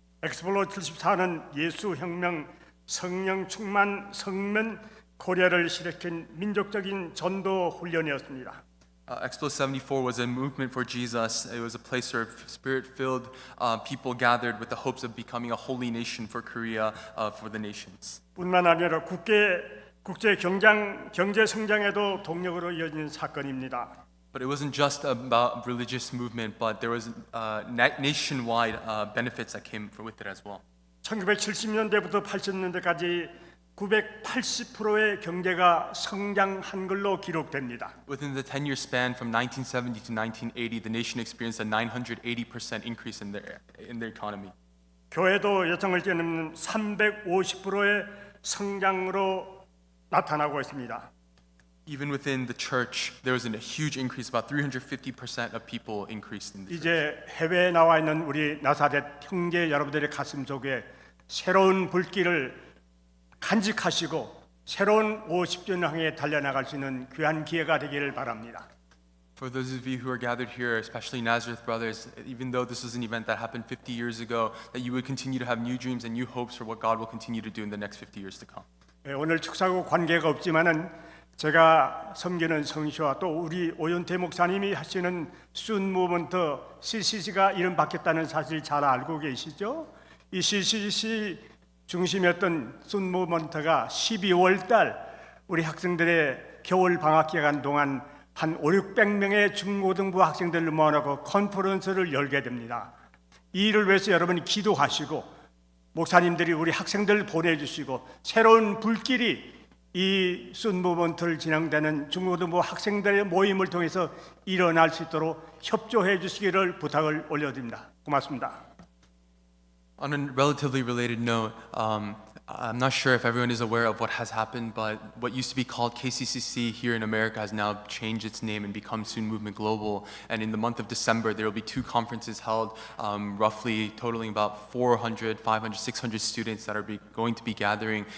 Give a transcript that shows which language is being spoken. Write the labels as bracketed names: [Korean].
[Korean] 엑스폴로 74는 예수 혁명, 성령 충만, 성면 고려를 일으킨 민족적인 전도 훈련이었습니다. [English] Expo 74 was a movement for Jesus. It was a place where spirit-filled people gathered with the hopes of becoming a holy nation for Korea, for the nations. [Korean] 뿐만 아니라 국제 경제 성장에도 동력으로 이어진 사건입니다. [English] But it wasn't just about religious movement, but there was nationwide benefits that came with it as well. [Korean] 1970년대부터 80년대까지 980%의 경제가 성장한 걸로 기록됩니다. [English] Within the 10-year span from 1970 to 1980, the nation experienced a 980% increase in their economy. [Korean] 교회도 예상을 뛰어넘는 350%의 성장으로 나타나고 있습니다. [English] Even within the church, there was a huge increase. About 350% of people increased in the church. [Korean] 이제 해외에 나와 있는 우리 나사렛 형제 여러분들의 가슴 속에 새로운 불길을 간직하시고 새로운 50년 향해 달려나갈 수 있는 귀한 기회가 되기를 바랍니다. [English] For those of you who are gathered here, especially Nazareth brothers, even though this was an event that happened 50 years ago, that you would continue to have new dreams and new hopes for what God will continue to do in the next 50 years to come. [Korean] 오늘 축사하고 관계가 없지만은 제가 섬기는 성시와 또 우리 오윤태 목사님이 하시는 순 무브먼트 CCC가 이름 바뀌었다는 사실 잘 알고 계시죠? 이 CCC 중심이었던 순 무브먼트가 12월 달 우리 학생들의 겨울 방학 기간 동안 한 500~600명의 중고등부 학생들을 모아놓고 컨퍼런스를 열게 됩니다. 이 일을 위해서 여러분이 기도하시고 목사님들이 우리 학생들 보내주시고 새로운 불길이 이 순무먼트를 진행되는 중고등부 학생들의 모임을 통해서 일어날 수 있도록 협조해 주시기를 부탁을 올려드립니다. 고맙습니다. [English] On a relatively related note, I'm not sure if everyone is aware of what has happened, but what used to be called KCCC here in America has now changed its name and become Soon Movement Global. And in the month of December, there will be 2 conferences held, roughly totaling about 400, 500, 600 students that are going to be gathering.